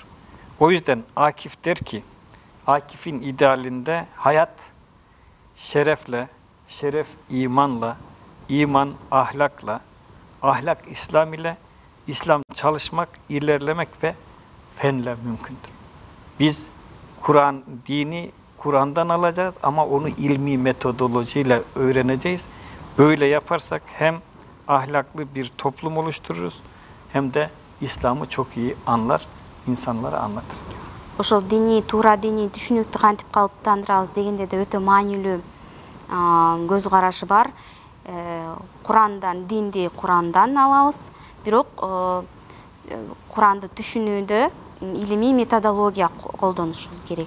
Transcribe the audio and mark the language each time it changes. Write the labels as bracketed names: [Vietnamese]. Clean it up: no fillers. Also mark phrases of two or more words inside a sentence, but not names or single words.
[Turkish] O yüzden Akif der ki, Akif'in idealinde hayat şerefle, şeref imanla, iman ahlakla, ahlak İslam ile, İslam çalışmak, ilerlemek ve fenle mümkündür. Biz Kur'an dini Kur'an'dan alacağız ama onu ilmi metodolojiyle öğreneceğiz. Böyle yaparsak hem ahlaklı bir toplum oluştururuz hem de İslam'ı çok iyi anlar, insanlara anlatırız. [Kyrgyz] Ошол dini, туура dini түшүнүктүү кантип калыптандырабыз дегенде де өтө маанилүү көз карашы бар. Курандан, динди Курандан алабыз, бирок Куранды түшүнүүдө илимий методология колдонушубуз керек.